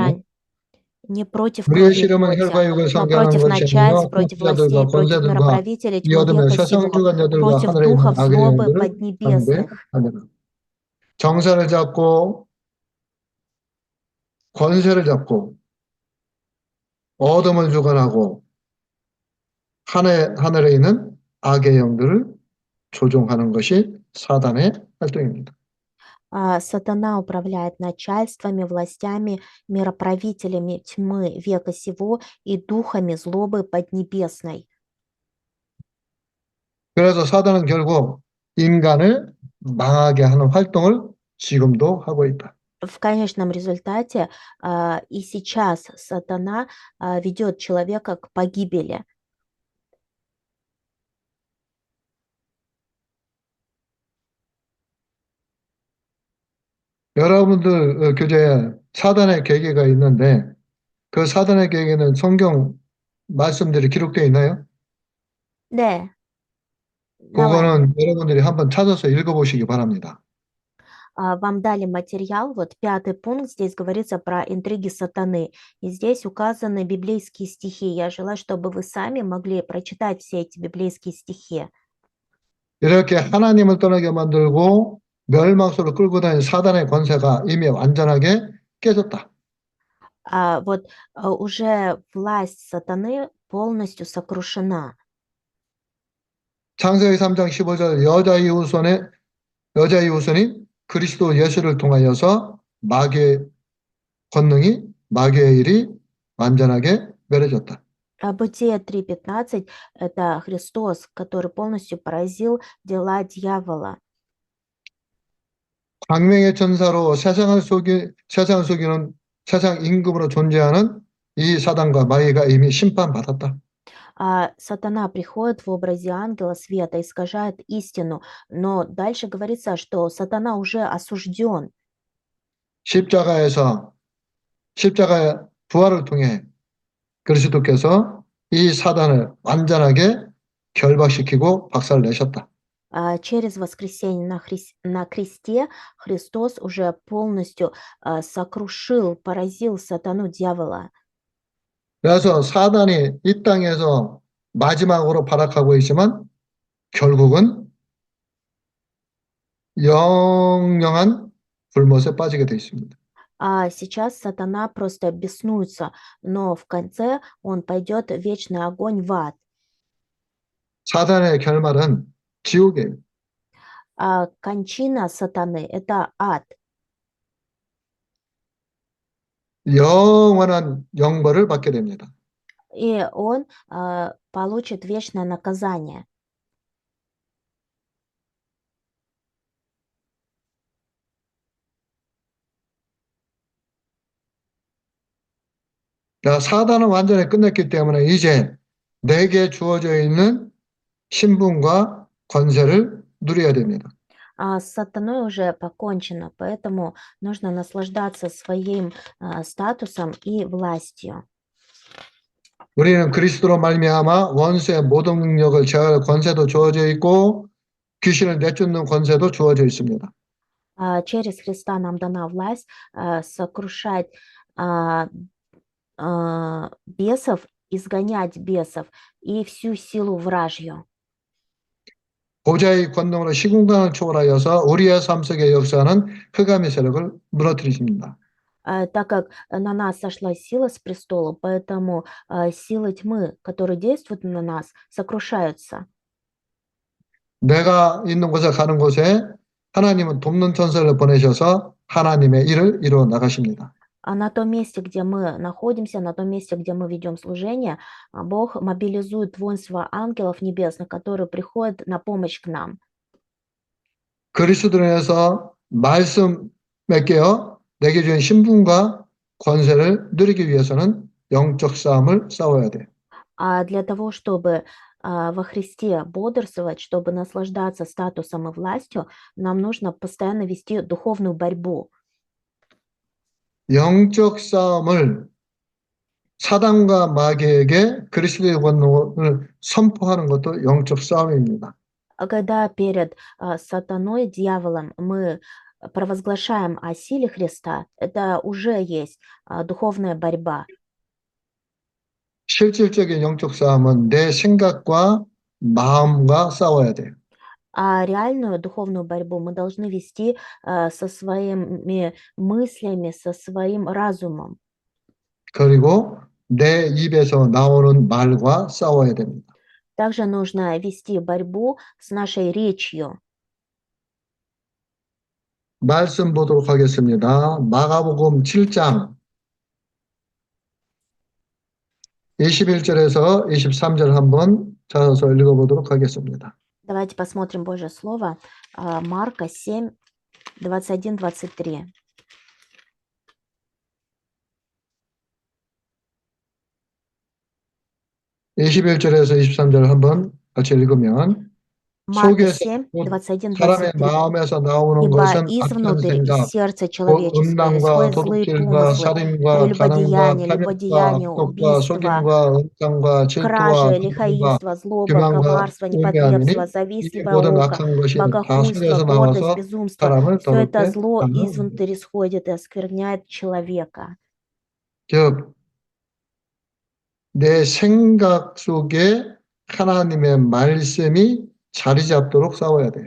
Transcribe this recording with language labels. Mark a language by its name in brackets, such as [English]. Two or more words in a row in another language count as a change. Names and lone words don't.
[Russian] брань не против [Korean] 우리의 [Russian] крови и [Korean] 씨름은 [Russian] плоти, [Korean] 혈과 육을 [Russian] но [Korean] 상대하는 [Russian] против [Korean] 것이 [Russian] начальств, [Korean] 아니요 [Russian] против [Korean] 통치자들과 [Russian] властей, против [Korean] 권세들과 [Russian] мироправителей [Korean] 이 [Russian] тьмы [Korean] 어둠의 [Russian] века [Korean] 세상 [Russian] сего, [Korean] 주관자들과 [Russian] против [Korean] 하늘에 있는 [Russian] духов [Korean] 악의 [Russian] злобы [Korean] 영들을 [Russian] поднебесных. [Korean] 상대하느라. 정사를 잡고 권세를 잡고 어둠을 주관하고 하늘에 있는 악의 영들을 조종하는 것이 사단의 활동입니다. [Russian] Сатана управляет начальствами, властями, мироправителями тьмы века сего и духами злобы поднебесной. [Korean] 그래서 사단은 결국 인간을 망하게 하는 활동을 지금도 하고 있다. [Russian] В конечном результате и сейчас сатана ведет человека к погибели. [Korean] 여러분들 교재에 사단의 계계가 있는데 그 사단의 계계는 성경 말씀들이 기록되어 있나요? [Russian] Да, давай. [Korean] 그거는 여러분들이 한번 찾아서 읽어보시기 바랍니다. [Russian] Вам дали материал, вот 5-й пункт, здесь говорится про интриги сатаны, и здесь указаны библейские стихи. Я желаю, чтобы вы сами могли прочитать все эти библейские стихи. [Korean] 이렇게 하나님을 떠나게 만들고 멸망수로 끌고 다니는 사단의 권세가 이미 완전하게 깨졌다. [Russian] Вот уже власть сатаны полностью сокрушена. [Korean] 창세기 3장 15절 여자 이후손인 그리스도 예수를 통하여서 마귀의 권능이 마귀의 일이 완전하게 멸해졌다. [Russian] Бытие 3:15 это Христос, который полностью поразил дела дьявола. [Korean] 광명의 천사로 세상을 속이는 세상 임금으로 존재하는 이 사단과 마귀가 이미 심판받았다. [Russian] Сатана приходит в образе ангела света, искажает истину, но дальше говорится, что сатана уже осужден. [Korean] 십자가의 부활을 통해 그리스도께서 이 사단을 완전하게 결박시키고 박살내셨다. [Russian] Через воскресение на кресте Христос уже полностью сокрушил, поразил сатану дьявола. [Korean] 그래서 사단이 이 땅에서 마지막으로 발악하고 있지만 결국은 영영한 불못에 빠지게 되어 있습니다. [Russian] Сейчас сатана просто беснуется, но в конце он пойдет в вечный огонь в ад. [Korean] 사단의 결말은 지옥이에요. [Russian] Кончина сатаны– это ад. [Korean] 영원한 영벌을 받게 됩니다. [Russian] И он получит вечное наказание. [Korean] 사단은 완전히 끝냈기 때문에 이제 내게 주어져 있는 신분과 권세를 누려야 됩니다. [Russian] С сатаной уже покончено, поэтому нужно наслаждаться своим статусом и властью. [Korean] 우리는 그리스도로 말미암아 원수의 모든 능력을 제할 권세도 주어져 있고 귀신을 내쫓는 권세도 주어져 있습니다. [Russian] Через Христа нам дана власть сокрушать бесов, изгонять бесов и всю силу вражью. [Korean] 보좌의 권능으로 시공간을 초월하여서 우리의 삶 속에 역사하는 흑암의 세력을 무너뜨리십니다. [Russian] Так как на нас сошла сила с престола, поэтому силы тьмы, которые действуют на нас, сокрушаются. [Korean] 내가 있는 곳에 가는 곳에 하나님은 돕는 천사를 보내셔서 하나님의 일을 이루어 나가십니다. [Russian] А на том месте, где мы находимся, на том месте, где мы ведем служение, Бог мобилизует воинство ангелов небесных, которые приходят на помощь к нам. [Korean] 그리스도로 인해서 말씀에 깨어 내게 주신 신분과 권세를 누리기 위해서는 영적 싸움을 싸워야 돼. [Russian] А для того, чтобы во Христе бодрствовать, чтобы наслаждаться статусом и властью, нам нужно постоянно вести духовную борьбу. [Korean] 영적 싸움을 사단과 마귀에게 그리스도의 권능을 선포하는 것도 영적 싸움입니다. [Russian] А когда перед сатаной, дьяволом, мы провозглашаем о силе Христа, это уже есть духовная борьба. [Korean] 실질적인 영적 싸움은 내 생각과 마음과 싸워야 돼요. [Russian] А реальную духовную борьбу мы должны вести со своими мыслями, со своим разумом. [Korean] 그리고 내 입에서 나오는 말과 싸워야 됩니다. [Russian] Также нужно вести борьбу с нашей речью. [Korean] 말씀 보도록 하겠습니다. 마가복음 7장 21절에서 23절 한번 찾아서 읽어보도록 하겠습니다. [Russian] Давайте посмотрим Божье Слово. Марка 7, 21-23. [Korean] 21절에서 23절 한번 같이 읽으면 [Russian] Марка [Korean] 속에서 [Russian] 7, [Korean] 곧 사람의 [Russian] 21-23. [Korean] 마음에서 나오는 [Russian] Ибо [Korean] 것은 악한 [Russian] извнутрь из [Korean] 생각, [Russian] сердца [Korean] 곧 [Russian] человеческого [Korean] 음란과 [Russian] исходят злые [Korean] 도둑질과 [Russian] помыслы, [Korean] 살인과 간음과 [Russian] прелюбодеяния, [Korean] 탐욕과 [Russian] любодеяния, [Korean] 악독과 [Russian] убийства, [Korean] 속임과 음탕과 질투와 [Russian] кражи, [Korean] 분쟁과 [Russian] лихаимство, злоба, [Korean] 교만과 [Russian] коварство, непотребство, [Korean] 우매함이니 이 [Russian] завистливая [Korean] 모든 [Russian] око, [Korean] 악한 것이 다 [Russian] богохульство, [Korean] 속에서 [Russian] гордость, [Korean] 나와서 [Russian] безумство. [Korean] 사람을 [Russian] Все это [Korean] 더럽게 [Russian] зло [Korean] 하는 것입니다. [Russian] извнутрь исходит и оскверняет человека. [Korean] 즉, 내 생각 속에 하나님의 말씀이 자리 잡도록 싸워야 돼요.